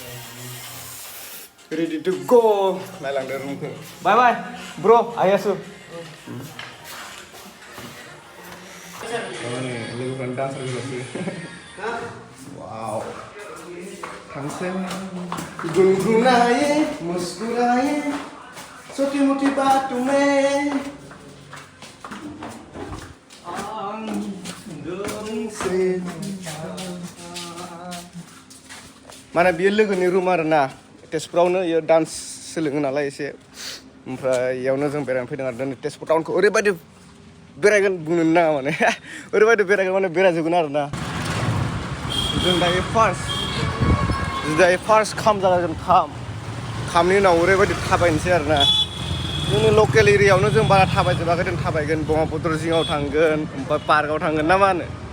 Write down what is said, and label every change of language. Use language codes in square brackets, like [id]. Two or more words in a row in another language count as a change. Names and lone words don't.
[en] ready to go [brx] नायलांदो रुमखौ [en] bye bye bro [brx] आयासु लोगोफोरानो डान्सार गेलेगासिनो वाव थांसै [hi] गुनगुनाए मुस्कुराए छोटी मोटी बातों में [brx] माने बियो लोगोनि रुम आरोना तेजपुरावनो इयो डान्स सोलोङो नालाय एसे ओमफ्राय इयावनो जों बेरायनो फैदों आरो दिनै तेजपुर टाउनखौ ओरैबायदि बेरायगोन बुंनो नाङा माने ओरैबायदि बेरायगोन माने बेरायजोबगोन आरोना जों दायो फार्स्ट खाम जागोन खामनि उनाव ओरैबायदि थाबायनोसै आरोना जोंनि लकेल एरियायावनो जों बारा थाबायजोबाखै जों थाबायगोन ब्रह्मपुत्र जिङाव थांगोन ओमफ्राय पार्कआव थांगोन ना मा होनो